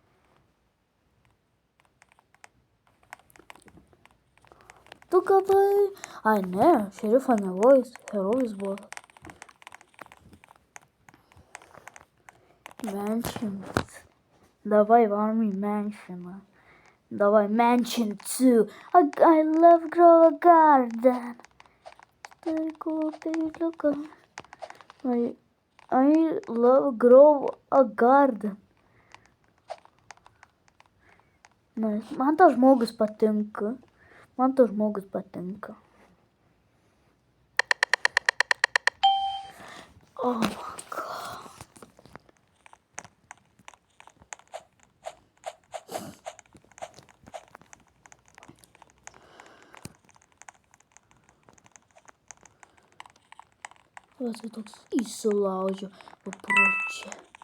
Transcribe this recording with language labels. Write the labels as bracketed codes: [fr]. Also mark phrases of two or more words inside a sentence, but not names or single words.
[lt] Tu gavai... Ai ne, šerifo nebuvo, jis herojus buvo. Mansions. Давай varom į mansioną. Давай mansion 2. [en] I love grow a garden. Very cool, look. I love grow a garden. Nice. [lt] Man tas žmogus patinka. [en] Oh my god. [lt] Vas jau toks įsilaužė papročiai.